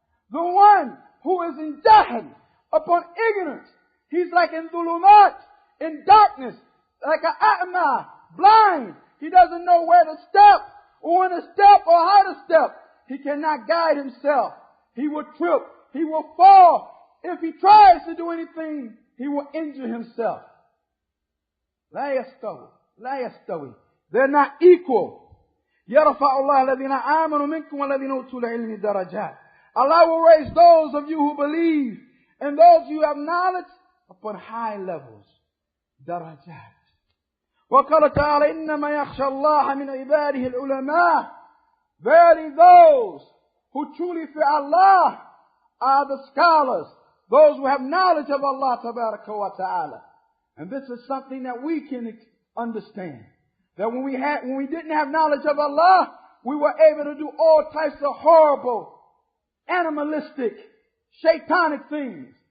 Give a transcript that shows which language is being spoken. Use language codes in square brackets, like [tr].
[en] The one who is in jahl, upon ignorance, he's like in dhulumat, in darkness, like an a'ma, blind. He doesn't know where to step or when to step or how to step. He cannot guide himself. He will trip. He will fall. If he tries to do anything, he will injure himself. [ar] لا يستوي. [en] They're not equal. [ar] يرفع الله الذين آمنوا منكم والذين أوتوا العلم درجات. [en] Allah will raise those of you who believe and those who have knowledge upon high levels. [ar] درجات. وقال تعالى إنما يخشى الله من عباده العلماء. [en] Verily those who truly fear Allah are the scholars, those who have knowledge of Allah tabaraka wa ta'ala. And this is something that we can understand. That when we didn't have knowledge of Allah, we were able to do all types of horrible, animalistic, shaitanic things.